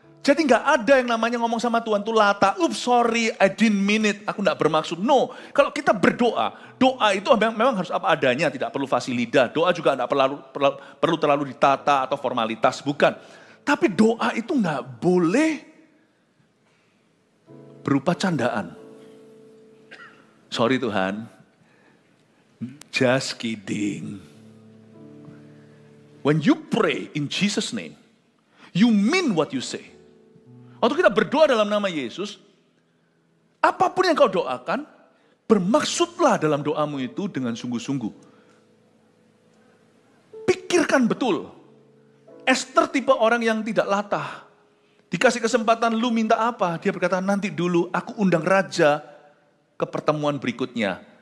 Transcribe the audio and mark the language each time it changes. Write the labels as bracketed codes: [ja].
[id] Jadi nggak ada yang namanya ngomong sama Tuhan tuh lata, [en] sorry, I didn't mean it, [id] aku nggak bermaksud. No, kalau kita berdoa, doa itu memang harus apa adanya, tidak perlu fasilitas. Doa juga nggak perlu terlalu ditata atau formalitas, bukan. Tapi doa itu nggak boleh berupa candaan. [en] Sorry [id] Tuhan, [en] just kidding. When you pray in Jesus' name, you mean what you say. [id] Waktu kita berdoa dalam nama Yesus, apapun yang kau doakan, bermaksudlah dalam doamu itu dengan sungguh-sungguh. Pikirkan betul. Esther tipe orang yang tidak latah. Dikasih kesempatan, lu minta apa? Dia berkata, nanti dulu aku undang raja ke pertemuan berikutnya.